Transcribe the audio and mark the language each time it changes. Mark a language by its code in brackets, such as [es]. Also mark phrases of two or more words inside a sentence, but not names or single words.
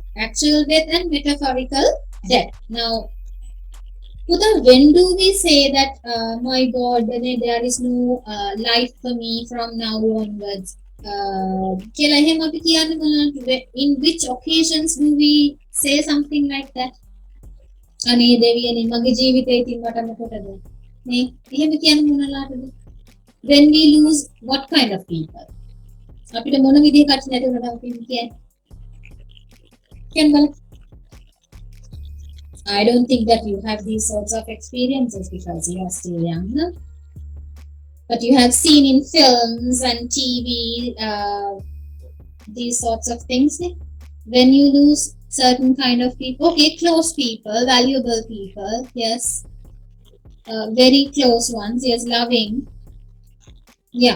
[en] Actual death and metaphorical death. Now, Puta, when do we say that, my God, there is no life for me from now onwards? In which occasions do we say something like that? [si] අනේ දෙවියනේ මගේ ජීවිතේ ඉතින් මට මොකටද නේ එහෙම කියන්න මොනලාටද [en] when we lose what kind of people [si] අපිට මොන විදිහේ කට්ටිය නැති වුණාද අපි කියන්නේ කියන්න බලන්න [en] I don't think that you have these sorts of experiences because you are still young, but you have seen in films and TV these sorts of things. When you lose certain kind of people, okay, close people, valuable people, yes, very close ones, yes, loving, yeah.